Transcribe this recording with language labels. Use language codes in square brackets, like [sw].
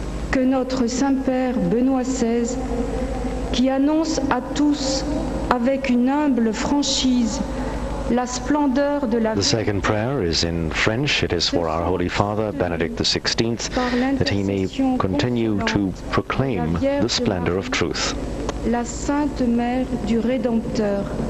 [fr] Que notre Saint-Père Benoît XVI, qui annonce à tous avec une humble franchise la splendeur de la [en] The second prayer is in French. It is for our Holy Father, Benedict XVI, that he may continue to proclaim the splendor of truth. [fr] La Sainte Mère du Rédempteur.